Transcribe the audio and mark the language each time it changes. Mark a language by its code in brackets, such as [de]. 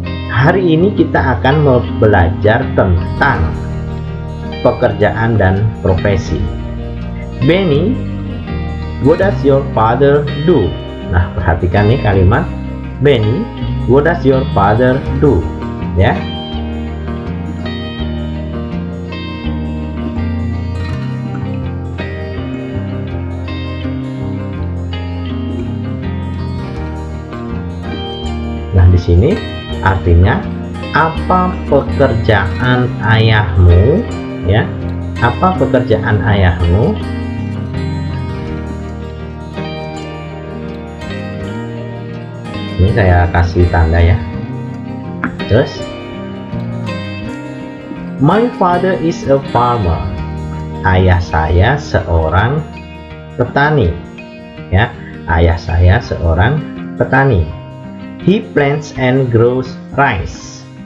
[id] Hari ini kita akan belajar tentang pekerjaan dan profesi. [en] Benny, what does your father do? [id] Nah, perhatikan nih kalimat Benny, [en] what does your father do? [id] Ya. Nah, di sini artinya apa pekerjaan ayahmu? Ya. Apa pekerjaan ayahmu? Ini saya kasih tanda, ya. [en] Terus, my father is a farmer. [id] Ayah saya seorang petani. Ya, ayah saya seorang petani. [en] He plants and grows rice.